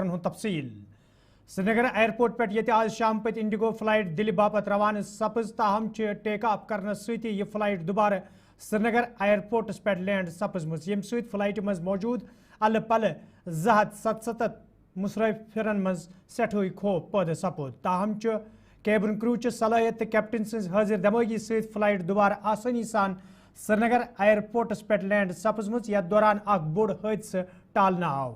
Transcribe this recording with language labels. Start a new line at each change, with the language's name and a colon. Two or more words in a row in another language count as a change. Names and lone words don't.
Kashmiri: खबरन हुन तफसील। श्रीनगर एयरपोर्ट पे ये आज शाम पे इंडिगो फ्लाइट दिल्ली बापत रवाना सपज ताहम
English: take off
Kashmiri: कर सती यह फ्लाइट दोबारा श्रीनगर एयरपोर्टस पे लैंड सपजम यम सत फ्लाइट मज मौजूद अल पल 277 मुसाफिरन मज सठोई खौफ पैदा सपोद। ताहम
English: cabin crew
Kashmiri: सलाहियत कैप्टन सज हाजिर दमागी सत फ्लाइट दोबारा आसानी सान श्रीनगर एयरपोर्टस पे लैंड सपजम यथ दौरान बोड़ हादसा टालना आव।